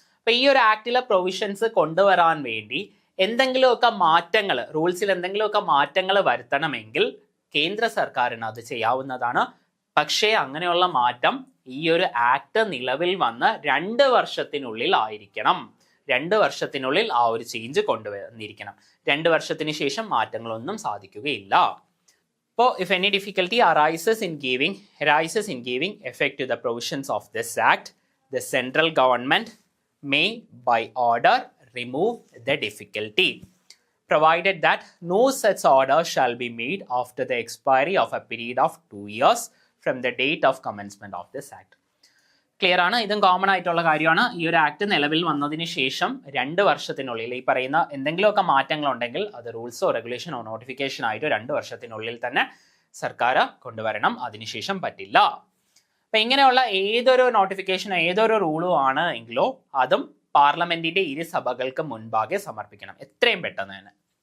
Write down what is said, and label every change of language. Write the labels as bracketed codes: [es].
[ml] അപ്പൊ ഈ ഒരു ആക്ടിലെ പ്രൊവിഷൻസ് കൊണ്ടുവരാൻ വേണ്ടി എന്തെങ്കിലുമൊക്കെ മാറ്റങ്ങൾ, റൂൾസിൽ എന്തെങ്കിലുമൊക്കെ മാറ്റങ്ങൾ വരുത്തണമെങ്കിൽ കേന്ദ്ര സർക്കാരിന് അത് ചെയ്യാവുന്നതാണ്. പക്ഷേ അങ്ങനെയുള്ള മാറ്റം ഈ ഒരു ആക്ട് നിലവിൽ വന്ന് 2 വർഷത്തിനുള്ളിൽ ആയിരിക്കണം. 2 വർഷത്തിനുള്ളിൽ ആ ഒരു ചേഞ്ച് കൊണ്ടുവന്നിരിക്കണം. 2 വർഷത്തിന് ശേഷം മാറ്റങ്ങളൊന്നും സാധിക്കുകയില്ല. [en] അപ്പോൾ if any difficulty arises in giving effect to the provisions of this act, the central government may by order remove the difficulty, provided that no such order shall be made after the expiry of a period of 2 years from the date of commencement of this act. [ml] Clear ആണ്, ഇതും common ആയിട്ടുള്ള കാര്യമാണ്. ഈ ഒരു act നിലവിൽ വന്നതിന് ശേഷം 2 വർഷത്തിനുള്ളിൽ ഈ പറയുന്ന എന്തെങ്കിലുമൊക്കെ മാറ്റങ്ങളുണ്ടെങ്കിൽ അത് റൂൾസോ റെഗുലേഷനോ നോട്ടിഫിക്കേഷൻ ആയിട്ടോ 2 വർഷത്തിനുള്ളിൽ തന്നെ സർക്കാർ കൊണ്ടുവരണം, അതിനുശേഷം പറ്റില്ല. അപ്പം ഇങ്ങനെയുള്ള ഏതൊരു നോട്ടിഫിക്കേഷനോ ഏതൊരു റൂളോ ആണ് എങ്കിലോ അതും പാർലമെന്റിന്റെ ഇരുസഭകൾക്ക് മുൻപാകെ സമർപ്പിക്കണം, എത്രയും പെട്ടെന്ന് തന്നെ.